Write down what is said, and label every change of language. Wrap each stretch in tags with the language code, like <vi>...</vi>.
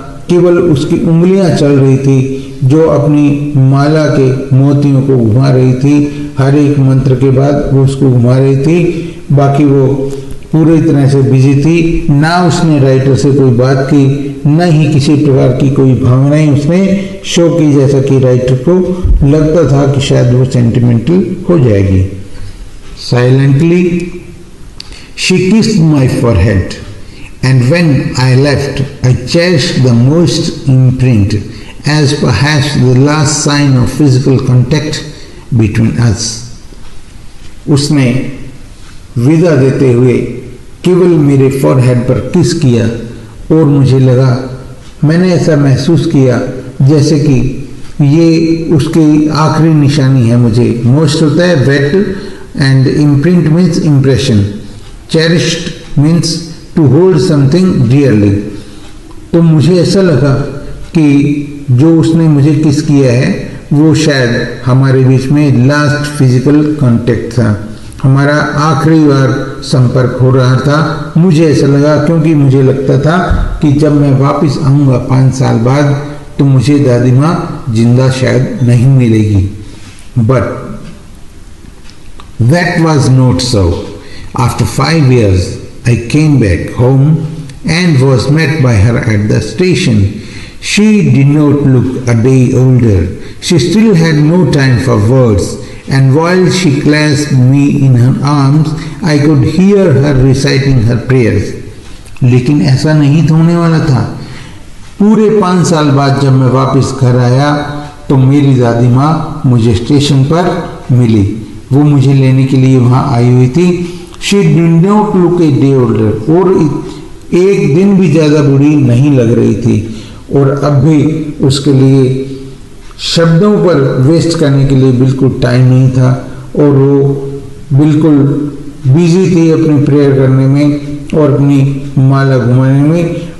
<hi>केवल उसकी उंगलियां चल रही थी जो अपनी माला के मोतियों को घुमा रही थी, हर एक मंत्र के बाद वो उसको घुमा रही थी। बाकी वो पूरी तरह से बिजी थी, ना उसने राइटर से कोई बात की, न ही किसी प्रकार की कोई भावनाएं उसने शो की, जैसा कि राइटर को लगता था कि शायद वो सेंटिमेंटल हो जाएगी।</hi> <en>Silently she kissed my forehead and when I left, I cherished the most imprint as perhaps the last sign of physical contact between us.</en> <hi>उसने विदा देते हुए केवल मेरे फॉरहेड पर किस किया और मुझे लगा, मैंने ऐसा महसूस किया जैसे कि ये उसकी आखिरी निशानी है।</hi> <en>मुझे मोस्ट होता है what and imprint means impression, cherished means to hold something dearly.</en> <hi>तो मुझे ऐसा लगा कि जो उसने मुझे किस किया है वो शायद हमारे बीच में लास्ट फिजिकल कांटेक्ट था, हमारा आखिरी बार संपर्क हो रहा था। मुझे ऐसा लगा, क्योंकि मुझे लगता था कि जब मैं वापस आऊंगा 5 साल बाद तो मुझे दादी माँ जिंदा शायद नहीं मिलेगी।</hi> <en>But that was not so. After 5 years I came back home and was met by her at the station. She did not look a day older. She still had no time for words, and while she clasped me in her arms, I could hear her reciting her prayers.</en> <hi>लेकिन ऐसा नहीं होने वाला था। पूरे 5 साल बाद जब मैं वापस घर आया तो मेरी दादी माँ मुझे स्टेशन पर मिली। वो मुझे लेने के लिए वहाँ आई हुई थी।</hi> <en>She did not look a day older,</en> <hi>और एक दिन भी ज़्यादा बुरी नहीं लग रही थी, और अब भी उसके लिए शब्दों पर वेस्ट करने के लिए बिल्कुल टाइम नहीं था, और वो बिल्कुल बिजी थी अपनी प्रेयर करने में और अपनी माला घुमाने में।</hi>